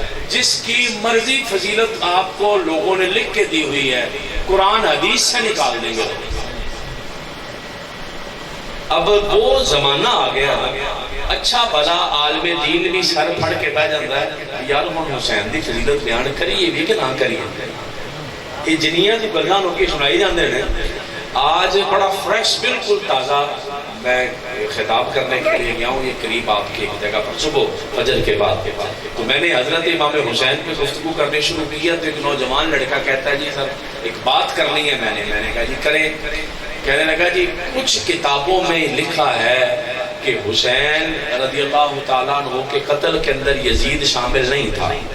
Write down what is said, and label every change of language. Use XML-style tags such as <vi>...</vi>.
<ur>جس کی مرضی فضیلت آپ کو لوگوں نے لکھ کے دی ہوئی ہے قرآن حدیث سے نکال دیں گے. اب وہ زمانہ آ گیا اچھا بھلا عالم دین بھی سر پھڑ کے بہ جاتا ہے یار ہم</ur> <pa>حسین دی فضیلت بیان کریے بھی کہ نہ کریے. یہ جنیاں دی گلاں لوکی سنائی جاندے نے.</pa> <ur>آج بڑا فریش بالکل تازہ میں خطاب کرنے کے لیے گیا ہوں یہ قریب آپ کی ایک جگہ پر صبح فجر کے بعد تو میں نے حضرت امام حسین پہ گفتگو کرنے شروع کیا تو ایک نوجوان لڑکا کہتا ہے جی سر ایک بات کرنی ہے. میں نے کہا جی کریں. کہنے لگا جی کچھ کتابوں میں لکھا ہے کہ حسین رضی اللہ تعالیٰ عنہ کے قتل کے اندر یزید شامل نہیں تھا.</ur>